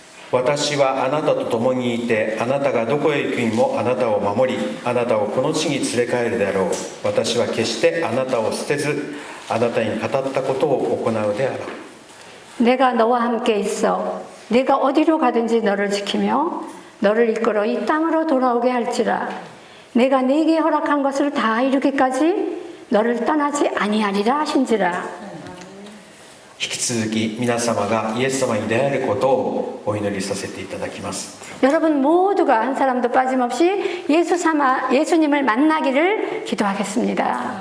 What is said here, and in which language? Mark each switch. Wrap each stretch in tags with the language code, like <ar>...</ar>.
<ja>私はあなたと共にいてあなたがどこへ行くにもあなたを守りあなたをこの地に連れ帰るであろう。私は決してあなたを捨てずあなたに語ったことを行うであろう。</ja> <ko>내가 너와 함께 있어 내가 어디로 가든지 너를 지키며 너를 이끌어 이 땅으로 돌아오게 할지라. 내가 네게 허락한 것을 다 이루기까지 너를 떠나지 아니하리라 하신지라.</ko> <ja>引き続き皆様がイエス様に出会えることをお祈りさせていただきます。</ja> <ko>여러분 모두가 한 사람도 빠짐없이 예수님을 만나기를 기도하겠습니다.</ko>